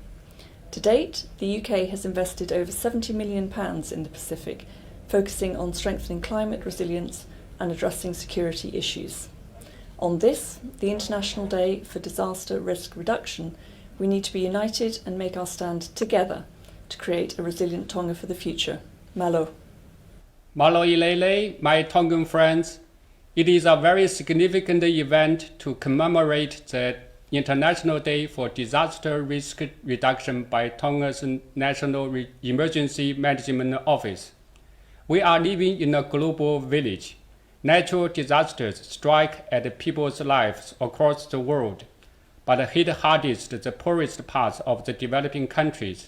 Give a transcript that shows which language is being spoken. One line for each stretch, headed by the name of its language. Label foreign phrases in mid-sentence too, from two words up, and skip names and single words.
English: To date, the UK has invested over £70 million in the Pacific, focusing on strengthening climate resilience and addressing security issues. On this, the International Day for Disaster Risk Reduction, we need to be united and make our stand together to create a resilient Tonga for the future. Malu.
Tongan: Malo ilele,
English: my Tongan friends. It is a very significant event to commemorate the International Day for Disaster Risk Reduction by Tonga's National Emergency Management Office. We are living in a global village. Natural disasters strike at people's lives across the world, but hit hardest the poorest parts of the developing countries.